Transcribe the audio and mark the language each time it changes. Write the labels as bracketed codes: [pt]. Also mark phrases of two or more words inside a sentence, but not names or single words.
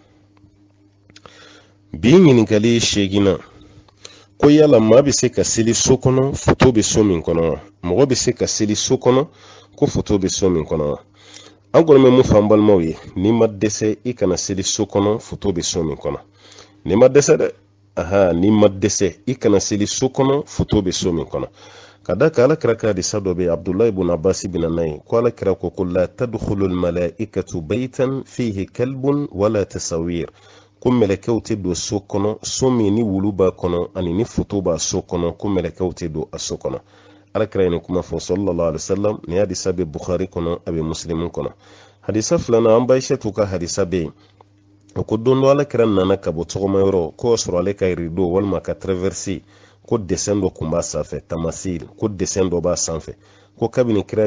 [bm] bi ɲininkali 8 ko yala maa bɛ se ka seli so kɔnɔ foto bɛ so min kɔnɔ wa mɔgɔ bɛ se ka seli so kɔnɔ ko foto bɛ so min kɔnɔ wa an kɔni bɛ mun fɔ an balimaw ye n'i ma dɛsɛ i kana seli so kɔnɔ foto bɛ so min kɔnɔ n'i ma dɛsɛ dɛ n'i ma dɛsɛ i kana seli so kɔnɔ foto bɛ so min kɔnɔ ka da ka ala kira ka hadisa dɔ bɛ abdulahi ibn abbas bin n'a ko ala kira ko [ar] لا تدخل الملائكة بيتا فيه كلب ولا تصاوير [bm] ko mɛlɛkɛw tɛ don so kɔnɔ so min ni wulu b'a kɔnɔ ani ni foto b'a so kɔnɔ ko mɛlɛkɛw tɛ don a so kɔnɔ ala kira ye nin kuma fɔ [ar] صلى الله عليه وسلم [bm] ni hadisa bɛ bukhari kɔnɔ a bɛ muslim kɔnɔ hadisa filanan an baishatu ka hadisa bɛ yen o ko don dɔ ala kira nana ka bɔ tɔgɔma yɔrɔ ko sɔrɔ ale ka rideau walima ka traverser ko dessin dɔ kun b'a sanfɛ tamasil ko dessin dɔ b'a sanfɛ ko kabini kira